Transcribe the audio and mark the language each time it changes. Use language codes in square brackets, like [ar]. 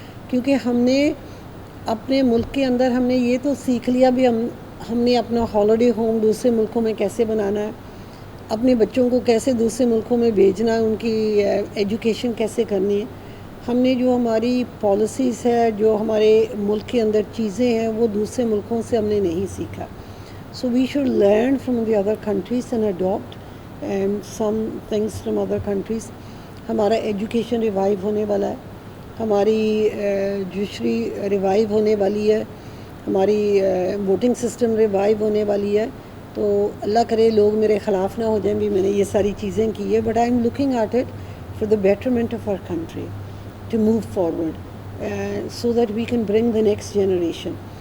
[ur] کیونکہ ہم نے اپنے ملک کے اندر ہم نے یہ تو سیکھ لیا بھی ہم نے اپنا ہالیڈے ہوم دوسرے ملکوں میں کیسے بنانا ہے, اپنے بچوں کو کیسے دوسرے ملکوں میں بھیجنا ہے, ان کی ایجوکیشن کیسے کرنی ہے. ہم نے جو ہماری پالیسیز ہے, جو ہمارے ملک کے اندر چیزیں ہیں, وہ دوسرے ملکوں سے ہم نے نہیں سیکھا. [en] So we should learn from the other countries and adopt some things from other countries. [ur] ہمارا ایجوکیشن ریوائیو ہونے والا ہے, ہماری جوشری ریوائیو ہونے والی ہے, ہماری ووٹنگ سسٹم ریوائیو ہونے والی ہے. تو اللہ کرے لوگ میرے خلاف نہ ہو جائیں بھی میں نے یہ ساری چیزیں کی ہے, [en] But I am looking at it for the betterment of our country to move forward so that we can bring the next generation.